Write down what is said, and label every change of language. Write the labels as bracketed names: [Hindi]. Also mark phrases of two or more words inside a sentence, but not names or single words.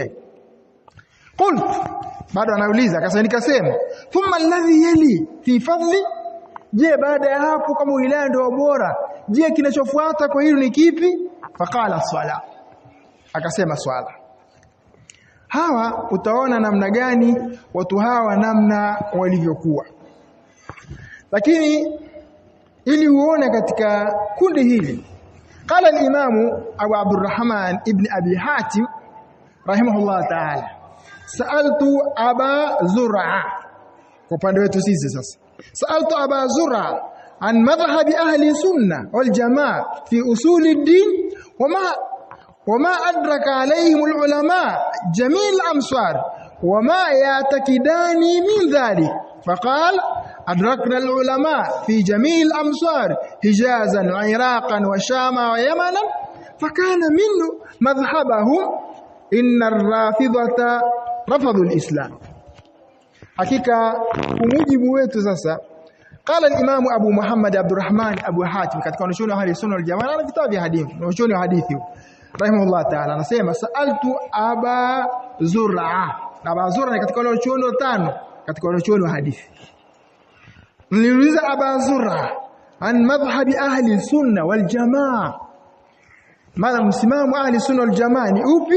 [Swahili] Qult, bado anauliza, akasema nikasema, [Arabic] ثم الذي يلي في فضل, [Swahili] je baada ya hapo kama wilaya ndio bora, je kinachofuata kwa hilo ni kipi? Faqala swala, akasema swala. Hawa utaona namna gani watu hawa namna walivyokuwa. Lakini ili uone katika kundi hili, [Arabic] قال الإمام أبو عبد الرحمن ابن أبي حاتم رحمه الله تعالى سألت أبا زرعة, [Swahili] kwa upande wetu sisi sasa, [Arabic] سألت أبا زرعة عن مذهب أهل السنة والجماعة في أصول الدين وما أدرك عليهم العلماء جميع الأمصار وما يعتقدان من ذلك. فقال أدركنا العلماء في جميع الأمصار حجازا وعراقا وشاما ويمنا، فكان منه مذهبهم إن الرافضة رفضوا الإسلام. [Swahili] حقيقة kumujibu wetu sasa, [Arabic] قال الإمام أبو محمد عبد الرحمن أبو حاتم [Swahili] katika wanachuoni wa [Arabic] أهل السنة والجماعة [Swahili] na vitabu vya hadithi, wanachuoni wa hadithi [Arabic] رحمه الله تعالى, [Swahili] anasema [Arabic] سألت أبا زرعة. [Swahili] Aba Zur'a ni katika wanachuoni watano katika wanachuoni wa hadithi. Niliuliza Aba Zur'a [Arabic] عن مذهب أهل السنة والجماعة, [Swahili] maana msimamo [Arabic] أهل السنة والجماعة [Swahili] ni upi?